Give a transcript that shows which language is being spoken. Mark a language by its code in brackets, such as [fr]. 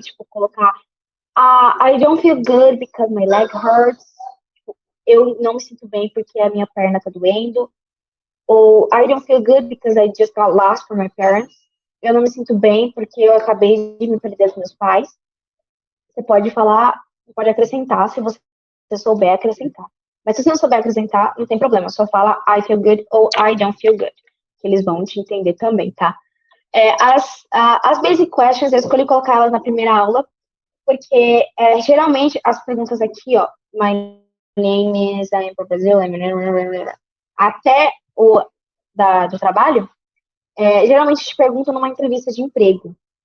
[pt] Tipo, colocar [en] I don't feel good because my leg hurts. [pt] Tipo, eu não me sinto bem porque a minha perna tá doendo. [en] Ou I don't feel good because I just got lost from my parents. [pt] Eu não me sinto bem porque eu acabei de me perder dos meus pais. Você pode falar, pode acrescentar se você souber acrescentar. Mas se você não souber acrescentar, não tem problema. Só fala [en] I feel good [pt] ou [en] I don't feel good. [pt] que eles vão te entender também, tá? As [en] basic questions, [pt] eu escolhi colocar elas na primeira aula, porque geralmente as perguntas aqui, ó, [en] my name is, I'm from Brazil, [pt] até do trabalho, geralmente te perguntam numa entrevista de emprego.